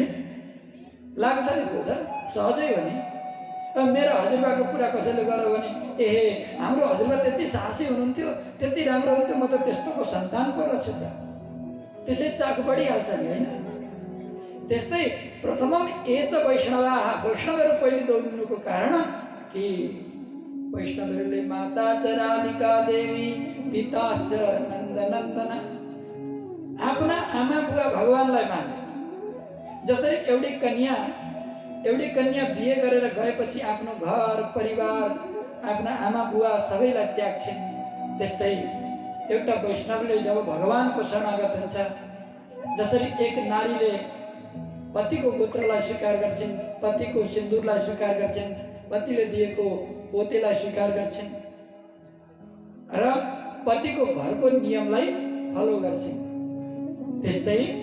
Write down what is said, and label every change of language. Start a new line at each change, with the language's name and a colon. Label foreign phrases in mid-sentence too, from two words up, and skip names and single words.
Nepali: लाग्छ नि त्यो त सहजै हो नि। मेरो हजुरबाको कुरा कसैले गर्यो भने एहे हाम्रो हजुरबा त्यति साहसी हुनुहुन्थ्यो, त्यति राम्रो हुन्थ्यो, म त त्यस्तोको सन्तान पो रहेछु त, त्यसै चाख बढिहाल्छ नि होइन? त्यस्तै
Sanskrit: प्रथमम ए च वैष्णवाः,
Nepali: वैष्णवहरू पहिले दौडिनुको कारण कि वैष्णवहरूले
Sanskrit: माता च राधिका देवी पिताश्च नन्दनन्दन,
Nepali: आफ्ना आमा बुवा भगवानलाई माने। जसरी एउटी कन्या बिहे गरेर गएपछि आफ्नो घर परिवार, आफ्ना आमा बुवा सबैलाई त्याग्छिन्, त्यस्तै एउटा वैष्णवले जब भगवानको शरणागत हुन्छ, जसरी एक नारीले पतिको गोत्रलाई स्वीकार गर्छिन्, पतिको सिन्दुरलाई स्वीकार गर्छिन्, पतिले दिएको पोतेलाई स्वीकार गर्छिन् र पतिको घरको नियमलाई फलो गर्छिन्, त्यस्तै